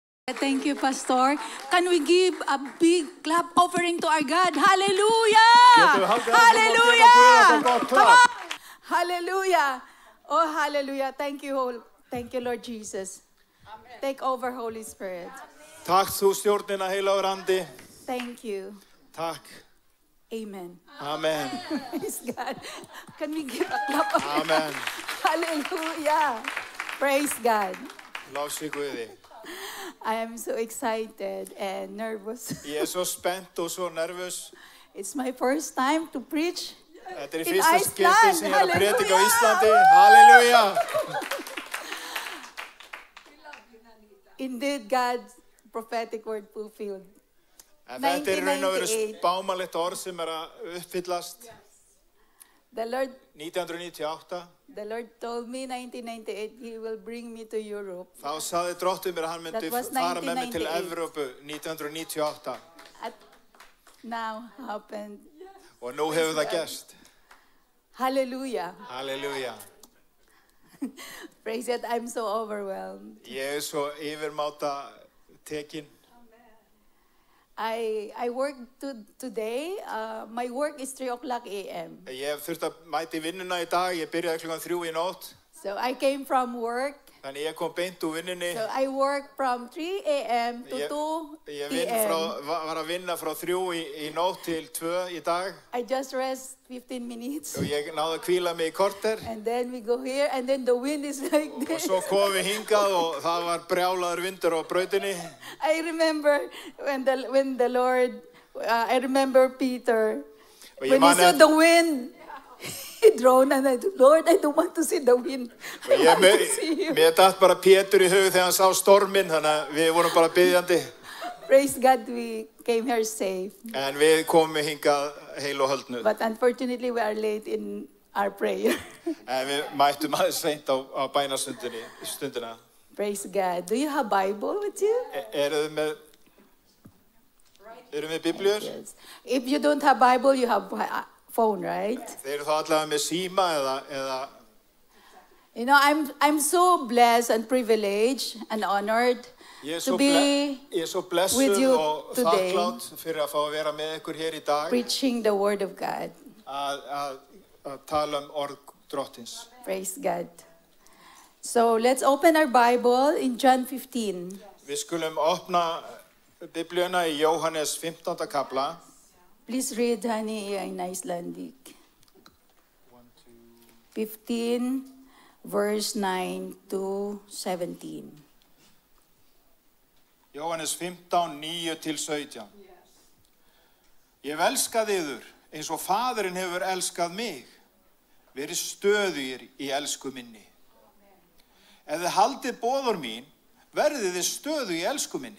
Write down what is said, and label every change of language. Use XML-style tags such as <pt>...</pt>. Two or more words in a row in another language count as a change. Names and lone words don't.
<en>Thank you, Pastor. Can we give a big clap offering to our God? Hallelujah! Hallelujah! Come on! Hallelujah! Oh, hallelujah. Thank you, Lord Jesus. Amen. Take over, Holy Spirit.</en> <is>Takk þú stjórnina, heilagur andi.</is> <en>Thank you.</en> <is>Takk. Amen. Amen.</is> <en>Praise God. Can we give a clap of Amen. Hallelujah. Praise God.</en> <is>Lási Guði.</is> <en>I am so excited and nervous.</en> <is>Ég svo spennt og svo nervös.</is> <en>It's my first time to preach.</en> <is>Þetta í fyrsta skipti sem ég predika á Íslandi. Halleluja.</is> <en>Indeed, God's prophetic word fulfilled.</en> <is>Þetta raun og veru bámalegt orð sem að uppfyllast.</is> <en>The Lord 1998. The Lord told me 1998 He will bring me to Europe.</en> <is>Þá sagði Drottinn mér að hann myndi fara með mig til Evrópu 1998.</is> <en>Now happened.</en> <is>Og nú hefur það gerst. Hallelujah. Hallelujah.</is> <en>Praise God, I'm so overwhelmed.</en> <is>Ég svo yfirmáta tekin.</is> <en>I work today. My work is 3:00 a.m.</en> <is>Ég þurfti að mæta í vinnuna í dag. Ég byrjaði klukkan 3 í nótt.</is> <en>So I came from work.</en> <is>Þannig ég kom beint úr vinnunni.</is> <en>So I work from 3 a.m. to 2 p.m.</en> <is>Var að vinna frá 3 í nótt til 2 í dag.</is> <en>I just rest 15 minutes.</en> <is>Og ég náði að hvíla mig í korter.</is> <en>And then we go here and then the wind is like this.</en> <is>Og svo komum við hingað og það var brjálaður vindur á brautinni.</is> <en>I remember when the Lord, I remember Peter, when he saw the wind. He droned and I said, Lord, I don't want to see the wind. I want to see him.</en> <is>Mér datt bara Pétur í hug þegar hann sá storminn, þannig að við vorum bara biðjandi.</is> <en>Praise God, we came here safe.</en> <is>En við komum hingað heil og höldnuð.</is> <en>But unfortunately, we are late in our prayer.</en> <is>En við mættum aðeins seint á bænastundina.</is> <en>Praise God. Do you have Bible with you?</en> <is>Erum við Bibliur?</is> <en>Yes. If you don't have Bible, you have phone, right?</en> <is>Þeir þá allavega með síma eða</is> <en>You know, I'm so blessed and privileged and honored to be with you today,</en> <is>fyrir að fá að vera með ykkur hér í dag.</is> <en>Preaching the word of God.</en> <is>Að tala orð Drottins.</is> <en>Praise God. So let's open our Bible in John 15.</en> <is>Við skulum opna Biblíuna í Jóhannes 15. kapla.</is> <en>Please read, honey, in Icelandic. 15, verse 9 to 17.</en> <is>Jóhannes 15, 9 til 17. Ég hef elskað yður eins og Faðirinn hefur elskað mig. Verið stöðugir í elsku minni. Ef þið haldið boðorð mín, verðið þið stöðug í elsku minni.</is>